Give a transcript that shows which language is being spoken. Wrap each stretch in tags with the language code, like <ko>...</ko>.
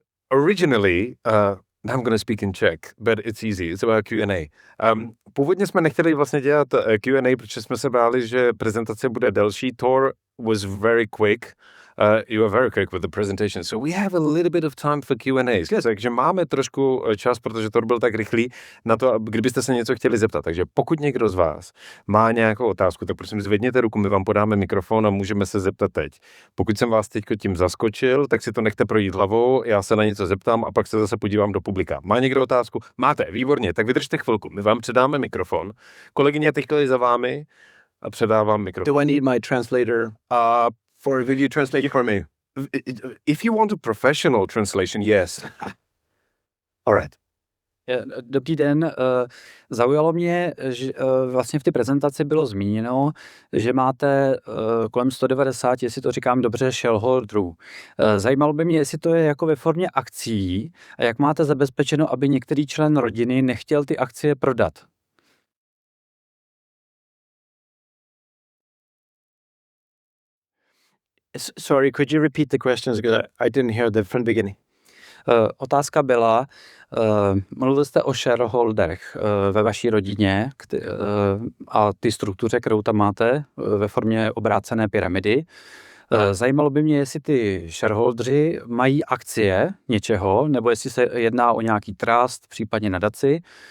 <en>Originally, now I'm going to speak in Czech, but it's easy. It's about Q&A.</en> <cs>Původně jsme nechtěli vlastně dělat Q&A, protože jsme se báli, že prezentace bude delší.</cs> <en>Thor was very quick. You were very quick with the presentation, so we have a little bit of time for Q&As.</en> <cs>Takže máme trošku čas, protože to byl tak rychlý, na to, kdybyste se něco chtěli zeptat. Takže pokud někdo z vás má nějakou otázku, tak prosím zvedněte ruku, my vám podáme mikrofon a můžeme se zeptat teď. Pokud jsem vás teď tím zaskočil, tak si to nechte projít hlavou, já se na něco zeptám a pak se zase podívám do publika. Má někdo otázku? Máte, výborně, tak vydržte chvilku, my vám předáme mikrofon. Kolegyně teď je za vámi a předávám mikrofon.</cs> <en>Do I need my translator? Will you translate for me? If you want a professional translation, yes. All right.</en> <cs>Dobrý den. Zaujalo mě, že vlastně v té prezentaci bylo zmíněno, že máte kolem 190, jestli to říkám dobře, shareholderů. Zajímalo by mě, jestli to je jako ve formě akcií a jak máte zabezpečeno, aby některý člen rodiny nechtěl ty akcie prodat.</cs> <en>Sorry, could you repeat the questions because I didn't hear them from the beginning.</en> <cs>Otázka byla, mluvil jste o shareholderech ve vaší rodině a ty struktuře, kterou tam máte ve formě obrácené pyramidy. Zajímalo by mě, jestli ty shareholdři mají akcie něčeho, nebo jestli se jedná o nějaký trust, případně nadaci.</cs>